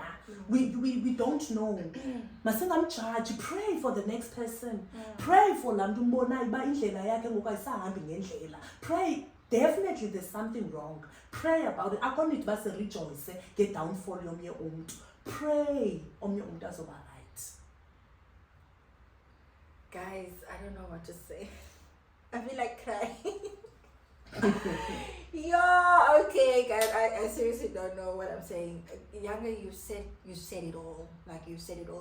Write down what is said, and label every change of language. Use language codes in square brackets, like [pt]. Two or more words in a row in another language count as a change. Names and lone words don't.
[en] We don't know. Masingamjaji. Pray for the next person. Pray for [xh] laa mntu umbonayo uba indlela yakhe ngoku ayisahambi ngendlela. [en] Pray. Definitely there's something wrong. Pray about it. [xh] Akho nithi basirejoyce nge-downfall yomnye umntu. Pray omnye umntu azoba right. [en] Guys, I don't know what to say. I feel like crying. Yeah, okay, guys. I seriously don't know what I'm saying. Yanga, you said it all. Like you said it all.